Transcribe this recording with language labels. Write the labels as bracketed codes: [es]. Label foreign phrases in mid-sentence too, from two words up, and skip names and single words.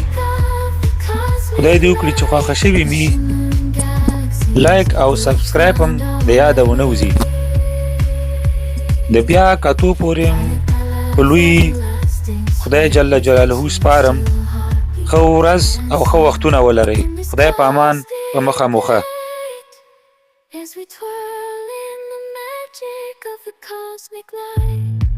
[ps] خدای دې وکړي چې خوښه شوي مي لایک او سبسکرایب هم د یاده ونه وځي. د بیا کتو پورې په لوی خدای جل جلاله سپارم. ښه ورځ او ښه وختونه ولرئ. خدای په امان. په مخه موخه. [en] As we twirl in the magic of the cosmic light.